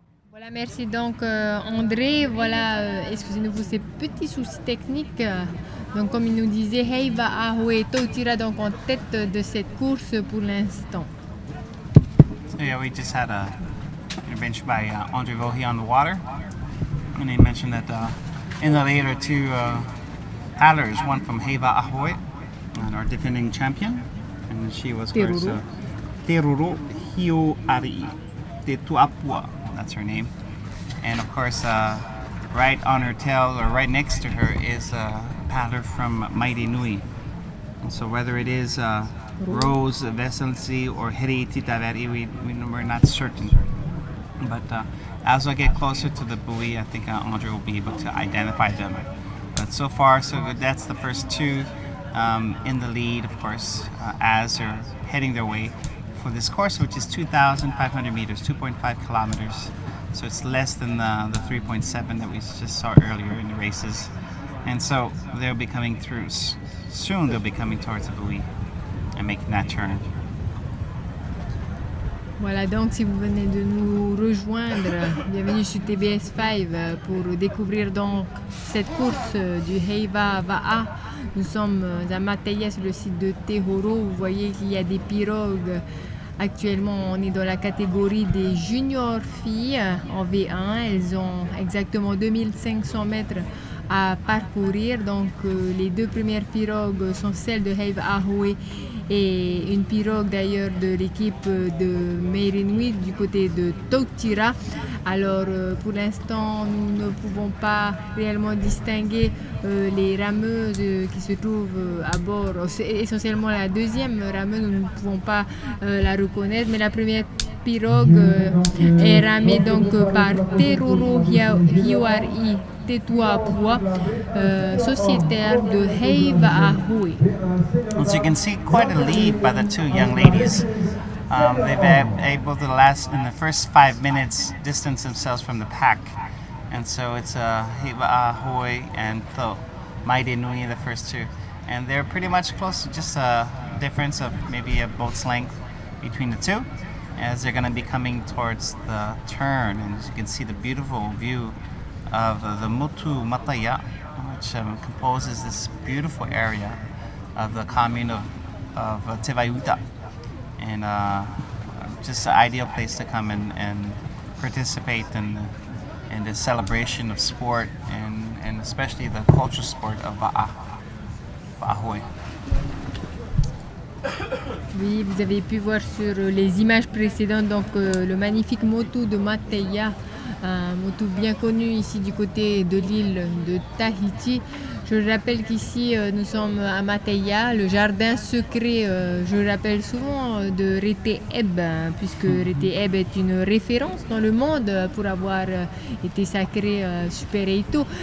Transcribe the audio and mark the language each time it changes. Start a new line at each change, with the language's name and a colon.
French: Voilà, merci donc André. Voilà, excusez-nous pour ces petits soucis techniques. Donc comme il nous disait, Heiva Ahoe Tokira donc en tête de cette course pour l'instant.
English: So yeah, we just had a intervention by Andre Vohi on the water, and he mentioned that in the later two paddlers, one from Heiva Ahoe, and our defending champion, and she was of course Teruru Hioari Te Tuapua, that's her name, and of course right on her tail or right next to her is a paddler from Mighty Nui. And so whether it is Rose Vesselsi or Hiri Titaveri, we're not certain. But as I get closer to the buoy, I think Andre will be able to identify them. But so far, so good. That's the first two in the lead, of course, as they're heading their way for this course, which is 2,500 meters, 2.5 kilometers. So it's less than the 3.7 that we just saw earlier in the races. And so they'll be coming through, soon they'll be coming towards the buoy and making that turn.
French: Voilà, donc si vous venez de nous rejoindre, bienvenue sur TBS5 pour découvrir donc cette course du Heiva Va'a. Nous sommes à Mataya sur le site de Tehoro. Vous voyez qu'il y a des pirogues. Actuellement, on est dans la catégorie des juniors filles en V1. Elles ont exactement 2500 mètres à parcourir. Donc, les deux premières pirogues sont celles de Heiva Ahoe et une pirogue d'ailleurs de l'équipe de Meirinui du côté de Totira. Alors, pour l'instant, nous ne pouvons pas réellement distinguer les rameuses qui se trouvent à bord. C'est essentiellement la deuxième rameuse, nous ne pouvons pas la reconnaître, mais la première pirogue est ramée donc par Teroro Hiwari Tetuapua, sociétaire de Heiva Ahoe.
English: As you can see, quite a lead by the two young ladies. They've been able to in the first 5 minutes, distance themselves from the pack. And so it's Heiva Ahoe and Maide Nui, the first two. And they're pretty much close, just a difference of maybe a boat's length between the two, as they're going to be coming towards the turn. And as you can see, the beautiful view of the Motu Mataya, which composes this beautiful area of the commune of Tevayuta. And just an ideal place to come and participate in the celebration of sport and especially the cultural sport of Va'ahoe.
French: Oui, vous avez pu voir sur les images précédentes donc le magnifique motu de Mataya, un motu bien connu ici du côté de l'île de Tahiti. Je rappelle qu'ici nous sommes à Mataya, le jardin secret, je le rappelle souvent, de Rete Eb, puisque Rete Eb est une référence dans le monde pour avoir été sacré Super Eito.